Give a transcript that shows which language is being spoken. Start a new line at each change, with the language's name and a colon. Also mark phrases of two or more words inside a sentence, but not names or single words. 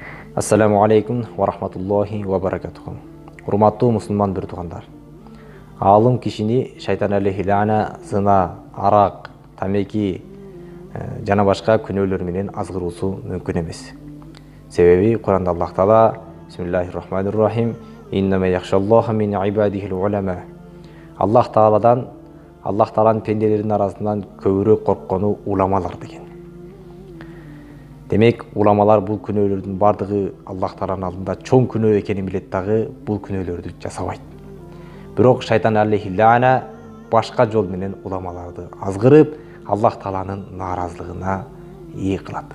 Arabic: السلام عليكم ورحمة الله وبركاته.
Kyrgyz: Урматтуу мусулман бир туугандар. Алым кишини шайтан
Arabic: عليه اللعنة,
Kyrgyz: зына, арак, тамеки жана башка күнөөлөр менен азгыруусу мүмкүн эмес. Себеби Куранда Аллах Таала
Arabic: بسم الله الرحمن الرحيم إنما يخشى الله من عباده العلماء.
Kyrgyz: Аллах Тааланын пенделеринин арасынан көбүрөөк корккону уламалар деген. Демек, уламалар бул күнөөлөрдүн бардыгы Аллах Тааланын алдында чоң күнөө экенин билет дагы бул күнөөлөрдү жасабайт. Бирок шайтан
Arabic: عليه اللعنة
Kyrgyz: башка жол менен уламаларды азгырып, Аллах Тааланын нааразылыгына ээ кылат.